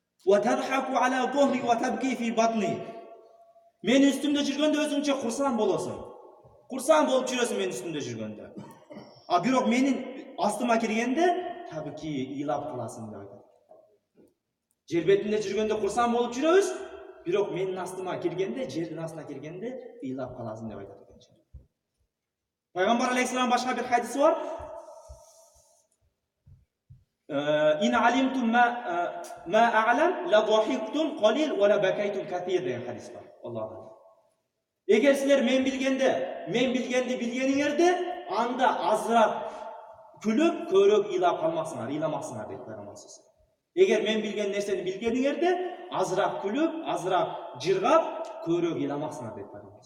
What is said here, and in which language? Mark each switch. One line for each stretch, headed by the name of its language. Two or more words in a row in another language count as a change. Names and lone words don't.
Arabic: وتضحك على ظهري وتبكي في بطني.
Kyrgyz: Men üstümde жүргөндө өзүңчө курсан болосуң. Курсан болуп жүрөсүң мен üstümde жүргөндө. А бирок менин астыма киргенде табики ыйлап каласың деп айтат. Жер бетинде жүргөндө курсан болуп жүрөбүз, бирок менин астыма киргенде, жердин астына киргенде ыйлап каласың деп айтат экен. Пайгамбар алейхиссалам башка бир хадиси бар.
Arabic: إن علمتم ما أعلم لضحكتم قليل ولا بكيتم كثير
Kyrgyz: деген хадис бар.
Arabic: Аллах.
Kyrgyz: Эгер силер мен билгенди билгениңерде, анда азыраак күлүп, көбүрөөк ыйлап калмаксыңар, ыйламаксыңар дейт Пайгамбар. Эгер мен билген нерсени билгениңерде, азыраак күлүп, азыраак жыргап, көбүрөөк ыйламаксыңар дейт Пайгамбар.